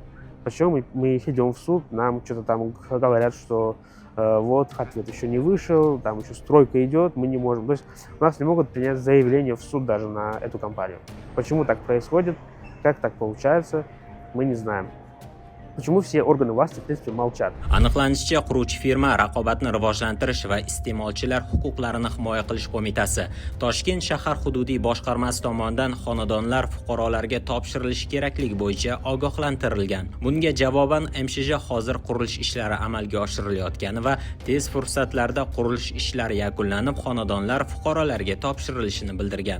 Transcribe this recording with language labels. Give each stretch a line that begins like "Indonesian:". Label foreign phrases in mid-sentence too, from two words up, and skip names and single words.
Russian: Почему мы идем в суд, нам что-то там говорят, что вот, ответ еще не вышел, там еще стройка идет, мы не можем. То есть у нас не могут принять заявление в суд даже на эту компанию. Почему так происходит, как так получается, мы не знаем. Почему все органы власти, в принципе, молчат?
Uzbek: Aniqlanishicha, quruvchi firma Raqobatni rivojlantirish va iste'molchilar huquqlarini himoya qilish qo'mitasi Toshkent shahar hududiy boshqarmasi tomonidan xonadonlar fuqarolarga topshirilishi kerakligi bo'yicha ogohlantirilgan. Bunga javoban MSJ hozir qurilish ishlari amalga oshirilayotgani va tez fursatlarda qurilish ishlari yakunlanib, xonadonlar fuqarolarga topshirilishini bildirgan.